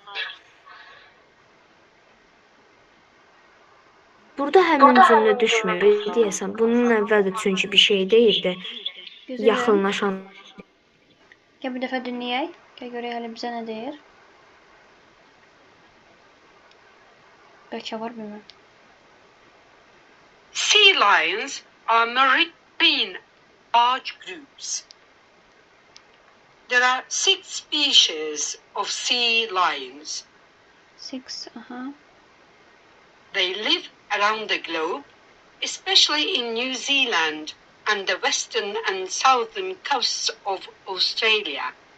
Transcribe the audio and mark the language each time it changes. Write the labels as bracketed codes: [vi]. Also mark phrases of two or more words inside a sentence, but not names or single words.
[az] Burada həmin cümlə düşmür. Deyəsən, bunun əvvəl də çünki bir şey deyirdi. Yaxınlaşan. Gəl bir dəfə dinləyək. Gəl görək hələ bizə nə deyir. Bəlkə var bilmirəm. [en] Sea lions are marine large groups. There are 6 species of sea lions. 6, They live around the globe, especially in New Zealand and the western and southern coasts of Australia.